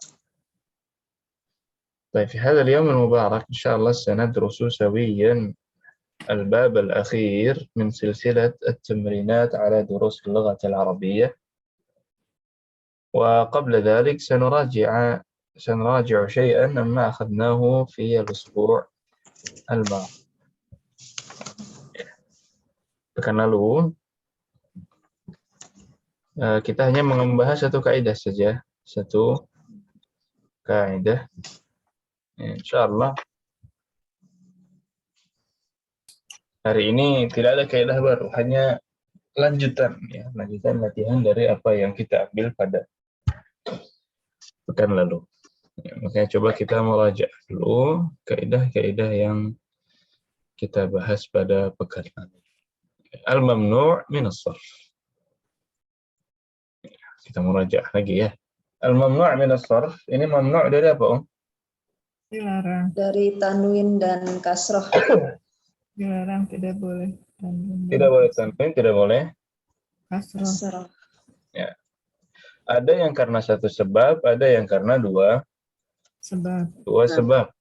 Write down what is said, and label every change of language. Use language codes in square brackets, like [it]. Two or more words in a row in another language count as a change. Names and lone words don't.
[ar] طيب، في هذا اليوم المبارك إن شاء الله سندرس سويا الباب الأخير من سلسلة التمرينات على دروس اللغة العربية. وقبل ذلك سنراجع شيئا مما أخذناه في الأسبوع الماضي. [id] Pekan lalu kita hanya membahas satu kaidah saja, satu kaidah. Insyaallah hari ini tidak ada kaidah baru, hanya lanjutan latihan dari apa yang kita ambil pada pekan lalu. Makanya coba kita merajaah dulu kaidah-kaidah yang kita bahas pada pekan lalu. [ar] الممنوع من الصرف. [id] Kita merajaah lagi ya. [ar] الممنوع من الصرف, [id] ini mamnu' dari apa, Dilarang. Dari tanwin dan kasroh. Dilarang, tidak boleh. Tidak boleh tanwin, tidak boleh Kasroh. ya. Ada yang karena satu sebab, ada yang karena dua sebab.